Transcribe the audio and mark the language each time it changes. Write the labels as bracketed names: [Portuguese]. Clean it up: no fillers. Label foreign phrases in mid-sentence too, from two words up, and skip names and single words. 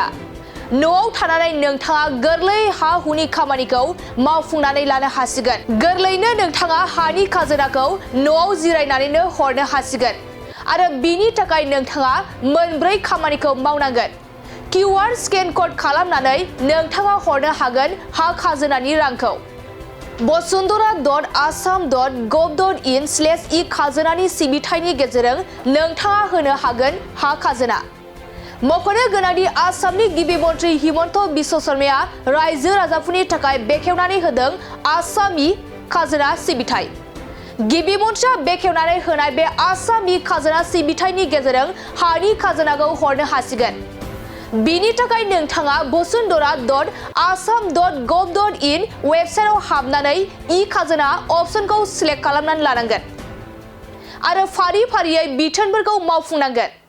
[Bodo] न'आव थानानै नोंथाङा गोरलै हा-हुनि खामानिखौ मावफुंनानै लानो हासिगोन। गोरलैयैनो नोंथाङा हानि खाजोनाखौ न'आव जिरायनानैनो हरनो हासिगोन आरो बिनि थाखाय नोंथाङा मोनब्रै खामानिखौ मावनांगोन। [English] QR scan code [Bodo] खालामनानै नोंथाङा हरनो हागोन हा खाजोनानि रांखौ। basundhara.assam.gov.in/e-खाजोनानि सिबिथायनि गेजेरजों नोंथाङा होनो हागोन हा खाजोना। मख'नो गोनांदि आसामनि गिबि मन्थ्रि हिमन्त बिश्व शर्माया रायजो राजाफोरनि थाखाय बेखेवनानै होदों आसाम ई-खाजोना सिबिथाय। गिबि मन्थ्रिया बेखेवनानै होनाय बे आसाम ई-खाजोना सिबिथायनि गेजेरजों हानि खाजोनाखौ हरनो हासिगोन। बिनि थाखाय नोंथाङा basundhara.assam.gov.in वेबसाइटआव हाबनानै ई-खाजोना [English] option select [Bodo] खालामनानै लानांगोन आरो फारि फारियै बिथोनफोरखौ मावफुंनांगोन।